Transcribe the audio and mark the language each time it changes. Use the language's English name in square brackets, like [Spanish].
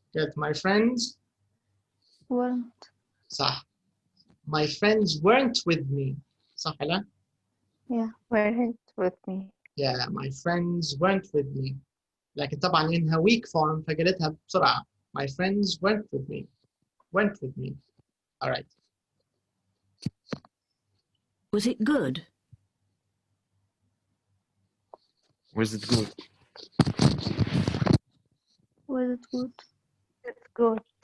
[English] قالت my friends weren't. [Arabic] صح. [English] My friends weren't with me. [Arabic] صح ولا؟ [English] Yeah, weren't with me. Yeah, my friends weren't with me. [Arabic] لكن طبعا إنها weak form فقالتها بسرعة. [English] My friends weren't with me. Went with me. All right. Was it good? Was it good? Was it good? It's good.